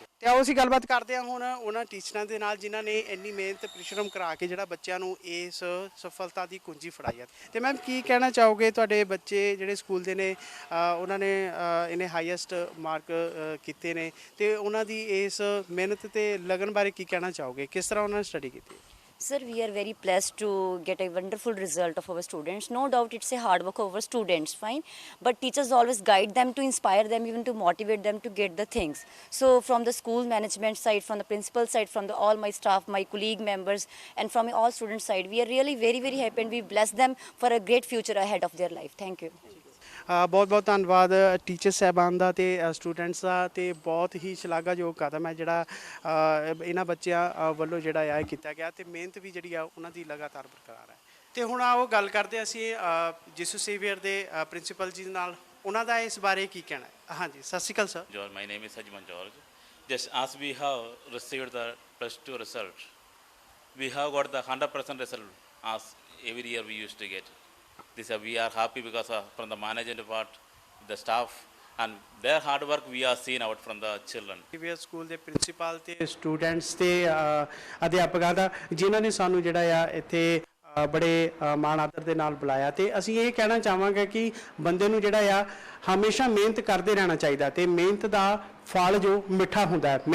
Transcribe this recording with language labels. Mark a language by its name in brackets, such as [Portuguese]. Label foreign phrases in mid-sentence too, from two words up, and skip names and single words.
[Punjabi] ਤੇ ਆਓ ਅਸੀਂ ਗੱਲਬਾਤ ਕਰਦੇ ਹਾਂ ਹੁਣ ਉਹਨਾਂ ਟੀਚਰਾਂ ਦੇ ਨਾਲ ਜਿਨ੍ਹਾਂ ਨੇ ਇੰਨੀ ਮਿਹਨਤ ਪਰਿਸ਼ਰਮ ਕਰਾ ਕੇ ਜਿਹੜਾ ਬੱਚਿਆਂ ਨੂੰ ਇਸ ਸਫਲਤਾ ਦੀ ਕੁੰਜੀ ਫੜਾਈ ਹੈ। ਤੇ ਮੈਮ ਕੀ ਕਹਿਣਾ ਚਾਹੋਗੇ? ਤੁਹਾਡੇ ਬੱਚੇ ਜਿਹੜੇ ਸਕੂਲ ਦੇ ਨੇ ਉਹਨਾਂ ਨੇ ਇਹਨੇ ਹਾਈਐਸਟ ਮਾਰਕ ਕੀਤੇ ਨੇ, ਤੇ ਉਹਨਾਂ ਦੀ ਇਸ ਮਿਹਨਤ ਤੇ ਲਗਨ ਬਾਰੇ ਕੀ ਕਹਿਣਾ ਚਾਹੋਗੇ? ਕਿਸ ਤਰ੍ਹਾਂ ਉਹਨਾਂ ਨੇ ਸਟੱਡੀ ਕੀਤੀ? [English] Sir, we are very blessed to get a wonderful result of our students. No doubt it's a hard work of our students, fine. But teachers always guide them to inspire them, even to motivate them to get the things. So from the school management side, from the principal side, from all my staff, my colleague members, and from all students side, we are really very, very happy, and we bless them for a great future ahead of their life. Thank you. [Punjabi] ਬਹੁਤ ਬਹੁਤ ਧੰਨਵਾਦ ਟੀਚਰ ਸਾਹਿਬਾਨ ਦਾ ਤੇ ਸਟੂਡੈਂਟਸ ਦਾ, ਤੇ ਬਹੁਤ ਹੀ ਸ਼ਲਾਘਾਯੋਗ ਕਦਮ ਹੈ ਜਿਹੜਾ ਇਹਨਾਂ ਬੱਚਿਆਂ ਵੱਲੋਂ ਜਿਹੜਾ ਆ ਕੀਤਾ ਗਿਆ, ਤੇ ਮਿਹਨਤ ਵੀ ਜਿਹੜੀ ਆ ਉਹਨਾਂ ਦੀ ਲਗਾਤਾਰ ਬਰਕਰਾਰ ਹੈ। ਤੇ ਹੁਣ ਆਓ ਗੱਲ ਕਰਦੇ ਅਸੀਂ ਜਿਸੂ ਸੇਵੀਅਰ ਦੇ ਪ੍ਰਿੰਸੀਪਲ ਜੀ ਨਾਲ, ਉਹਨਾਂ ਦਾ ਇਸ ਬਾਰੇ ਕੀ ਕਹਿਣਾ ਹੈ। ਹਾਂਜੀ, ਸਤਿ ਸ਼੍ਰੀ ਅਕਾਲ ਸਰ। [English] George, my name is Sajman George. Just as we have received the +2 result, we have got the 100% result as every year we used to get. This we are happy because from the management part, the staff and their hard work we are seen out from the children. [Punjabi] ਸੇਵੀਅਰ ਸਕੂਲ ਦੇ ਪ੍ਰਿੰਸੀਪਲ ਤੇ ਸਟੂਡੈਂਟਸ ਤੇ ਅਧਿਆਪਕਾਂ ਦਾ ਜਿਨ੍ਹਾਂ ਨੇ ਸਾਨੂੰ ਜਿਹੜਾ ਆ ਇੱਥੇ ਬੜੇ ਮਾਣ ਆਦਰ ਦੇ ਨਾਲ ਬੁਲਾਇਆ, ਤੇ ਅਸੀਂ ਇਹ ਕਹਿਣਾ ਚਾਹਾਂਗੇ ਕਿ ਬੰਦੇ ਨੂੰ ਜਿਹੜਾ ਆ ਹਮੇਸ਼ਾ ਮਿਹਨਤ ਕਰਦੇ ਰਹਿਣਾ ਚਾਹੀਦਾ, ਤੇ ਮਿਹਨਤ ਦਾ ਫਲ ਜੋ ਮਿੱਠਾ ਹੁੰਦਾ ਹੈ।